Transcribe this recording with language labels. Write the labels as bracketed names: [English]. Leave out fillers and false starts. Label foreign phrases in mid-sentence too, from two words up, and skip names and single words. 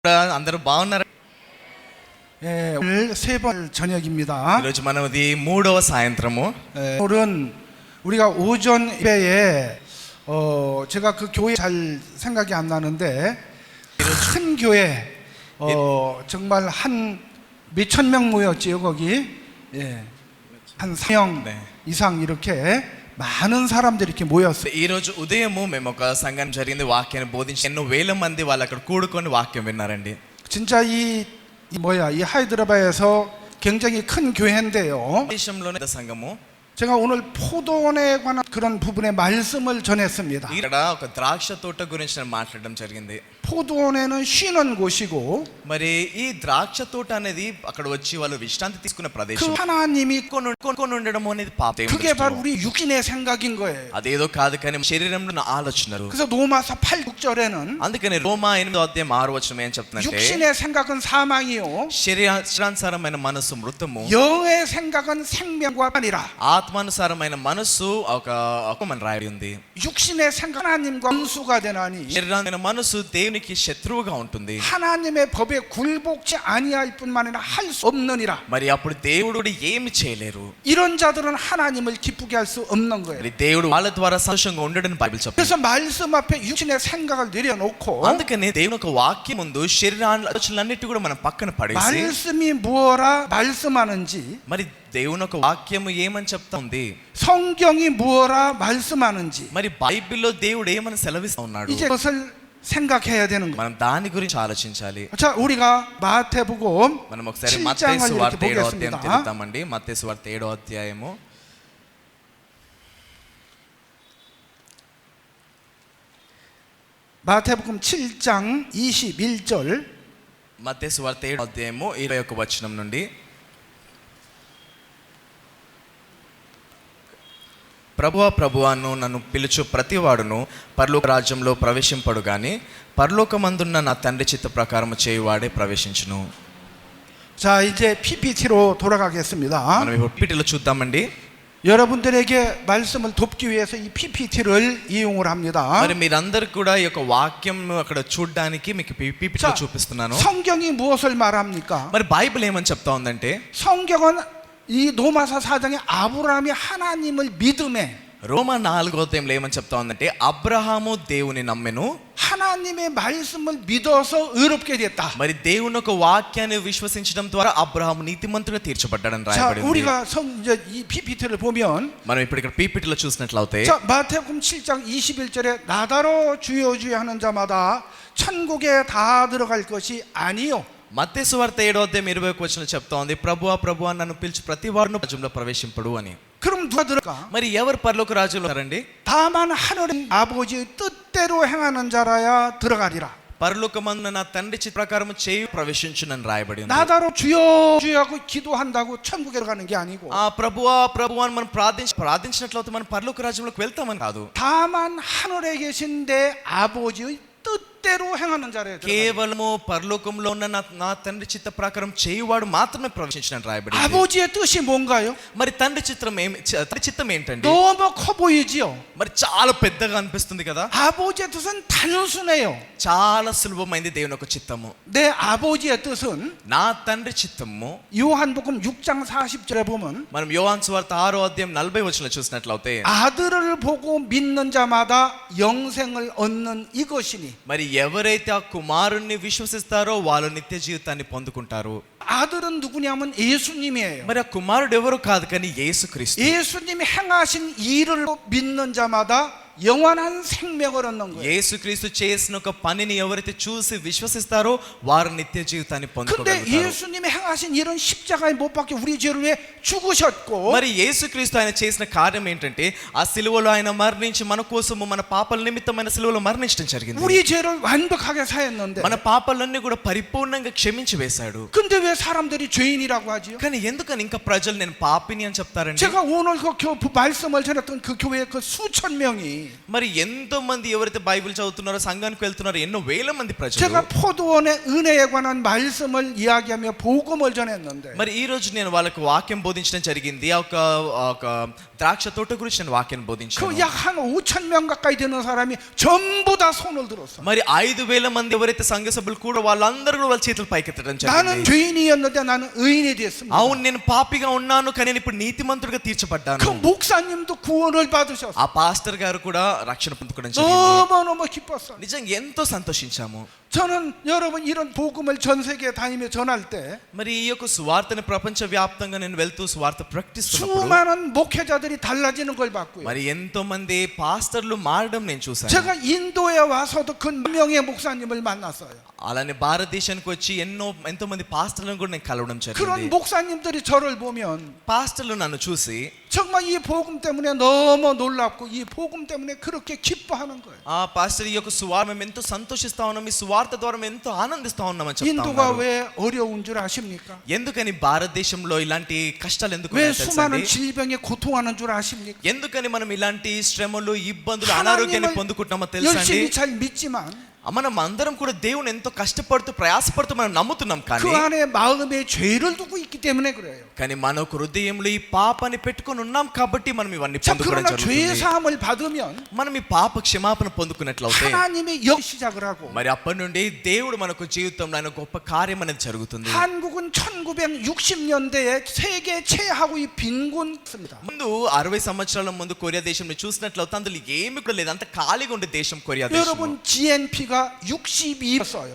[Telugu] అందరూ బాగున్నారు. [Korean] 오늘 세 번 저녁입니다. [Telugu] ఈరోజు మనది మూడవ సాయంత్రము. [Korean] 오늘은 우리가 오전 예배에 제가 그 교회 잘 생각이 안 나는데 큰 교회 정말 한 몇천 명 모였지요 거기. 한 3명 이상 이렇게 많은 사람들이 이렇게 모였어요. [Telugu] ఈ రోజు ఉదయము మేము ఒక సంఘం జరిగింది, వాక్యాన్ని బోధించి ఎన్నో వేల మంది వాళ్ళు అక్కడ కూడుకొని వాక్యం విన్నారండి. [Korean] 진짜 이 하이드라바에서 굉장히 큰 교회인데요. [Telugu] దేశంలోనే సంఘము. [Korean] 제가 오늘 포도원에 관한 그런 부분의 말씀을 전했습니다. [Telugu] ఇక్కడ ఒక ద్రాక్ష తోట గురించి నేను మాట్లాడడం జరిగింది. [Korean] 포도원에는 쉬는 곳이고, [Telugu] మరి ఈ ద్రాక్ష తోట అనేది అక్కడ వచ్చి వాళ్ళు విశ్రాంతి తీసుకునే ప్రదేశం. [Korean] 그 하나님이 [Telugu] కొని ఉండడం అనేది పాపం. [Korean] 그게 바로 우리 육신의 생각인 거예요. [Telugu] అదేదో కాదు కానీ శరీరంలో ఉన్న ఆలోచనలు. [Korean] 그래서 로마서 8:6절에는 [Telugu] అందుకని రోమా 8:6 ఏం చెప్తుందంటే [Korean] 육신의 생각은 사망이요 [Telugu] శరీరానుసారమైన మనసు మృతము, [Korean] 영의 생각은 생명과 아니라. [Telugu] ఆత్మానుసారమైన మనసు ఒక మన రాయి ఉంది. [Korean] 육신의 생각 하나님과 원수가 되나니 [Telugu] శరీరామైన మనసు దేవునికి శత్రువుగా ఉంటుంది. [Korean] 하나님의 법에 굴복지 아니할 뿐만 아니라 할 수 없느니라. [Telugu] మరి అప్పుడు దేవుడు ఏమి చేయలేరు. [Korean] 이런 자들은 하나님을 기쁘게 할 수 없는 거예요. [Telugu] మరి దేవుడు వాళ్ళ ద్వారా సంతోషంగా ఉండడని బైబిల్ చెప్తుంది. [Korean] 그래서 말씀 앞에 육신의 생각을 내려놓고 [Telugu] అందుకనే దేవుని ఒక వాక్యం ముందు శరీరాలన్నిటి కూడా మనం పక్కన పడేసి [Korean] 말씀이 무엇라 말씀하는지, [Telugu] మరి దేవుని ఒక వాక్యము ఏమని చెప్తా ఉంది, [Korean] 성경이 무엇라 말씀하는지, [Telugu] మరి బైబిల్లో దేవుడు ఏమని సెలవిస్తా ఉన్నాడు, [Korean] 이제 그것을 생각해야 되는 거예요. [Telugu] మనం దాని గురించి ఆలోచించాలి. [Korean] 자, 우리가 마태복음 [Telugu] మనం ఒకసారి [Korean] 7장을 [Telugu] మత్తయి [Korean] 이렇게 [Telugu] సువార్త 7వ అధ్యాయం [Korean] 보겠습니다. [Telugu] తెలుద్దామండి. మత్తయి సువార్త 7వ అధ్యాయము [Korean] 마태복음 7장 21절. [Telugu] మత్తయి సువార్త 7వ అధ్యాయము 21వ వచనం నుండి. ప్రభువా ప్రభువాను నన్ను పిలుచు ప్రతివాడును పరలోక రాజ్యంలో ప్రవేశింపడు గాని పరలోకమందున్న నా తండ్రి చిత్త ప్రకారము చేయువాడే ప్రవేశించును. [Korean] 자, 이제 PPT로 돌아가겠습니다. [Telugu] మనం ఇప్పుడు PPTలో చూద్దామండి. [Korean] 여러분들에게 말씀을 돕기 위해서 이 PPT를 이용을 합니다. [Telugu] మరి మీరందరూ కూడా ఈ యొక్క వాక్యం అక్కడ చూడడానికి మీకు PPTలో చూపిస్తున్నాను. [Korean] 성경이 무엇을 말합니까? [Telugu] మరి బైబిల్ ఏమని చెప్తా ఉందంటే, [Korean] 성경은 이 로마서 4장에 아브라함이 하나님을 믿음에, [Telugu] రోమా 4వ అధ్యాయంలో ఏమని చెప్తా ఉందంటే అబ్రహాము దేవుని నమ్మెను, [Korean] 하나님의 말씀을 믿어서 의롭게 됐다. [Telugu] మరి దేవుని యొక్క వాక్యాన్ని విశ్వసించడం ద్వారా అబ్రహాము నీతిమంతుడిగా తీర్చబడ్డాడని [Korean] 자, [Telugu] రాయబడింది. [Korean] 우리가 이제 이 PPT를 보면, [Telugu] మనం ఇప్పుడు ఇక్కడ PPTలో చూసినట్లయితే [Korean] 자, 마태복음 7장 21절에 나더러 주여 주여 하는 자마다 천국에 다 들어갈 것이 아니요. [Telugu] మత్తయి సువార్త 7వ అధ్యాయం 21వ వచనం చెప్తా ఉంది, ప్రభువా ప్రభువా నన్ను పిలిచి ప్రతి వాడును రాజ్యంలో ప్రవేశింపడు అని. [Korean] 그럼 누가 들어가? [Telugu] మరి ఎవరు పరలోక రాజ్యంలో ఉంటారండి? [Korean] 다만 하늘의 아버지의 뜻대로 행하는 자라야 들어가리라. [Telugu] పరలోకమందున నా తండ్రి చిత్త ప్రకారం చేయి ప్రవేశించునని రాయబడి ఉంది. [Korean] 나더러 주여 주여 하고 기도한다고 천국에 들어가는 게 아니고, [Telugu] ఆ ప్రభువా ప్రభువా అని మనం ప్రార్థించినట్లయితే మనం పరలోక రాజ్యంలోకి వెళ్తామని కాదు. [Korean] 다만 하늘에 계신 내 아버지의 뜻대로 행하는 자라야 들어가리라. [Telugu] కేవలము పరలోకంలో ఉన్న నా తండ్రి చిత్త ప్రకారం చేయువాడు మాత్రమే ప్రవేశించునని రాయబడి ఉంది. [Korean] 아버지의 뜻이 뭔가요? [Telugu] మరి తండ్రి చిత్తం ఏంటండి? [Korean] 너무 커 보이지요? [Telugu] మరి చాలా పెద్దగా అనిపిస్తుంది కదా. [Korean] 아버지의 뜻은 단순해요. [Telugu] చాలా సులభమైంది దేవుని యొక్క చిత్తము. [Korean] 내 아버지의 뜻은 [Telugu] నా తండ్రి చిత్తము [Korean] 요한복음 6장 40절에 보면 [Telugu] మనం యోహాను సువార్త 6వ అధ్యాయం 40వ వచనంలో చూసినట్లయితే [Korean] 아들을 보고 믿는 자마다 영생을 얻는 이것이니, [Telugu] మరి ఎవరైతే ఆ కుమారుణ్ణి విశ్వసిస్తారో వాళ్ళు నిత్య జీవితాన్ని పొందుకుంటారు. [Korean] 아들은 누구냐면 예수님이에요. [Telugu] మరి ఆ కుమారుడు ఎవరు కాదు కానీ యేసుక్రీస్తు. [Korean] 예수님이 행하신 일을 믿는 자마다 영원한 생명을 얻는 거예요. [Telugu] యేసుక్రీస్తు చేసిన ఒక పనిని ఎవరైతే చూసి విశ్వసిస్తారో వారు నిత్య జీవితాన్ని [Korean] 근데 [Telugu] పొందుకోగలుగుతారు. [Korean] 예수님이 행하신 일은 십자가에 못 박혀 우리 죄를 위해 죽으셨고, [Telugu] మరి యేసుక్రీస్తు ఆయన చేసిన కార్యం ఏంటంటే ఆ సిలువలో ఆయన మరణించి మన కోసము మన పాపాల నిమిత్తమైన సిలువలో మరణించడం జరిగింది. [Korean] 우리 죄를 완벽하게 사했는데, [Telugu] మన పాపాలన్నీ కూడా పరిపూర్ణంగా క్షమించి వేశాడు. [Korean] 근데 왜 사람들이 죄인이라고 하지요? [Telugu] కానీ ఎందుకని ఇంకా ప్రజలు నేను పాపిని అని చెప్తారండి? [Korean] 제가 오늘 그 말씀을 전했던 그 교회에 그 수천 명이, [Telugu] మరి ఎంతో మంది ఎవరైతే బైబిల్ చదువుతున్నారో సంఘానికి వెళ్తున్నారో ఎన్నో వేల మంది ప్రజలు, [Korean] 제가 포도원의 은혜에 관한 말씀을 이야기하며 복음을 전했는데, [Telugu] మరి ఈ రోజు నేను వాళ్ళకి వాక్యం బోధించడం జరిగింది. ఒక ద్రాక్ష తోట గురించి నేను వాక్యాన్ని బోధించాను. [Korean] 그 약 한 5천 명 가까이 되는 사람이 전부 다 손을 들었어. [Telugu] మరి 5,000 మంది ఎవరైతే సంఘ సభ్యులు కూడా వాళ్ళందరూ కూడా వాళ్ళ చేతులు పైకెత్తడం [Korean] 나는 [Telugu] జరిగింది. [Korean] 죄인이었는데 나는 의인이 됐습니다. [Telugu] అవును, నేను పాపిగా ఉన్నాను కానీ నేను ఇప్పుడు నీతిమంతుడిగా తీర్చబడ్డాను. [Korean] 그 목사님도 구원을 받으셨어. [Telugu] ఆ పాస్టర్ గారు కూడా రక్షణ పొందుకోవడం జరిగింది. [Korean] 너무너무 기뻤어요. [Telugu] నిజంగా ఎంతో సంతోషించాము. [Korean] 저는 여러분 이런 복음을 전 세계에 다니며 전할 때 [Telugu] మరి ఈ యొక్క సువార్తని ప్రపంచ వ్యాప్తంగా నేను వెళ్తూ సువార్త ప్రకటిస్తున్నప్పుడు [Korean] 수많은 목회자들이 달라지는 걸 봤고요. [Telugu] మరి ఎంతో మంది పాస్టర్లు మారడం నేను చూశాను. [Korean] 제가 인도에 와서도 그 명의 목사님을 만났어요. [Telugu] అలానే భారతదేశానికి వచ్చి ఎంతో మంది పాస్టర్లను కూడా నేను కలవడం [Korean] 그런 [Telugu] జరిగింది. [Korean] 목사님들이 저를 보면 [Telugu] పాస్టర్లు నన్ను చూసి [Korean] 정말 이 복음 때문에 너무 놀랍고 이 복음 때문에 그렇게 기뻐하는 거예요. [Telugu] ఆ పాస్టర్ ఈ యొక్క సువార్త మేము ఎంతో సంతోషిస్తా ఉన్నాం, ఈ సువార్త ద్వారా మేము ఎంతో ఆనందిస్తా ఉన్నామని చెప్తా [Korean] 인도가 [Telugu] ఉన్నారు. [Korean] 왜 어려운 줄 아십니까? [Telugu] ఎందుకని భారతదేశంలో ఇలాంటి కష్టాలు ఎందుకు [Korean] 왜 [Telugu] ఉన్నాయో [Korean] 수많은 [Telugu] తెలుసండి? [Korean] 질병에 고통하는 줄 아십니까? [Telugu] ఎందుకని మనం ఇలాంటి శ్రమలు ఇబ్బందులు అనారోగ్యాన్ని పొందుకుంటున్నామో తెలుసండి? [Korean] 열심히 잘 믿지만 [Telugu] మనం అందరం కూడా దేవుని ఎంతో కష్టపడుతూ ప్రయాసపడుతూ మనం నమ్ముతున్నాం [Korean] 그 [Telugu] కానీ [Korean] 안에 마음에 죄를 두고 있기 때문에 그래요. [Telugu] కానీ మన హృదయంలో ఈ పాపాన్ని పెట్టుకొని ఉన్నాం కాబట్టి మనం ఇవన్నీ [Korean] 자, [Telugu] పొందుకోవడం [Korean] 그러나 죄 [Telugu] జరుగుతుంది. [Korean] 사함을 받으면 [Telugu] మనం ఈ పాప క్షమాపణ పొందుకున్నట్లయితే [Korean] 하나님의 역 시작을 하고 [Telugu] మరి అప్పటి నుండి దేవుడు మనకు జీవితంలో ఆయన గొప్ప కార్యం అనేది జరుగుతుంది. [Korean] 한국은 1960년대에 세계 최하위 빈곤입니다. [Telugu] ముందు 60 సంవత్సరాల ముందు కొరియా దేశంలో చూసినట్లయితే అందులో ఏమి కూడా లేదు, అంత ఖాళీగా ఉండే దేశం కొరియా దేశం. [Korean] 여러분 GNP가 62였어요.